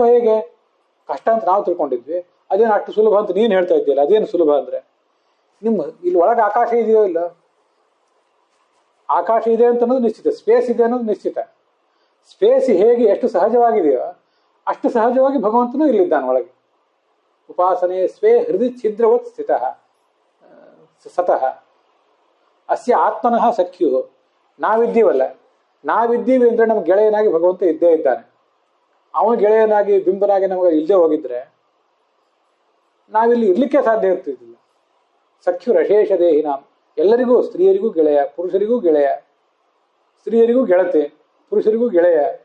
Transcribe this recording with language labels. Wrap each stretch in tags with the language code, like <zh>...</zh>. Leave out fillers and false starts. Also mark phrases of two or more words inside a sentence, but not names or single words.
<kn>ಹೇಗೆ ಕಷ್ಟ ಅಂತ ನಾವು ತಿಳ್ಕೊಂಡಿದ್ವಿ, ಅದೇನು ಅಷ್ಟು ಸುಲಭ ಅಂತ ನೀನು ಹೇಳ್ತಾ ಇದ್ದೀಯಲ್ಲ, ಅದೇನು ಸುಲಭ ಅಂದ್ರೆ? ನಿಮ್ಮ ಇಲ್ಲಿ ಒಳಗೆ ಆಕಾಶ ಇದೆಯೋ ಇಲ್ಲ? ಆಕಾಶ ಇದೆ ಅಂತ ಅನ್ನೋದು ನಿಶ್ಚಿತ, ಸ್ಪೇಸ್ ಇದೆ ಅನ್ನೋದು ನಿಶ್ಚಿತ. ಸ್ಪೇಸ್ ಹೇಗೆ ಎಷ್ಟು ಸಹಜವಾಗಿದೆಯೋ ಅಷ್ಟು ಸಹಜವಾಗಿ ಭಗವಂತನು ಇಲ್ಲಿದ್ದಾನೆ ಒಳಗೆ.</kn> <sa>ಉಪಾಸನೆ ಸ್ವೇ ಹೃದಯ ಛಿದ್ರವತ್ ಸ್ಥಿತಃ ಸತಃ ಅಸ್ಯ ಆತ್ಮನಃ ಸಖ್ಯು.</sa> <kn>ನಾವಿದ್ದೀವಲ್ಲ, ನಾವಿದ್ದೀವಿ ಅಂದ್ರೆ ನಮ್ಗೆ ಗೆಳೆಯನಾಗಿ ಭಗವಂತ ಇದ್ದೇ ಇದ್ದಾನೆ. ಅವನು ಗೆಳೆಯನಾಗಿ ಬಿಂಬನಾಗಿ ನಮಗೆ ಇಲ್ಲದೆ ಹೋಗಿದ್ರೆ ನಾವಿಲ್ಲಿ ಇರ್ಲಿಕ್ಕೆ ಸಾಧ್ಯ ಇರ್ತಿದ್ದಿಲ್ಲ.</kn> <sa>ಸಖ್ಯು ರಶೇಷ ದೇಹಿನ,</sa> <kn>ಎಲ್ಲರಿಗೂ, ಸ್ತ್ರೀಯರಿಗೂ ಗೆಳೆಯ, ಪುರುಷರಿಗೂ ಗೆಳೆಯ, ಸ್ತ್ರೀಯರಿಗೂ ಗೆಳತೆ, ಪುರುಷರಿಗೂ ಗೆಳೆಯ.</kn>